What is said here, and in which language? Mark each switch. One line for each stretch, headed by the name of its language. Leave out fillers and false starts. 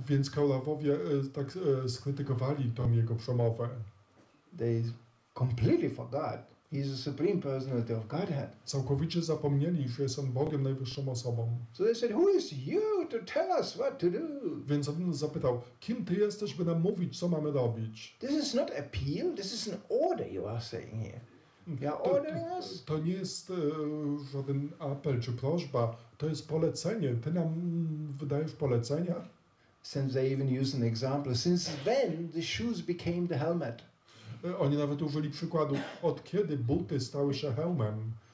Polish: Więc Kaurawowie tak skrytykowali tą jego przemowę.
English: They completely forgot he's a supreme personality of Godhead.
Polish: Całkowicie zapomnieli, że jest on Bogiem, najwyższą osobą.
English: So they said, who is you to tell us what to do?
Polish: Więc on zapytał, kim ty jesteś, by nam mówić, co mamy robić?
English: This is not appeal, this is an order you are saying here. They are ordering us.
Polish: To nie jest żaden apel czy prośba, to jest polecenie. Ty nam wydajesz polecenia.
English: Since they even use an example, since when the shoes became the helmet.
Polish: Oni nawet użyli przykładu, od kiedy buty stały się hełmem.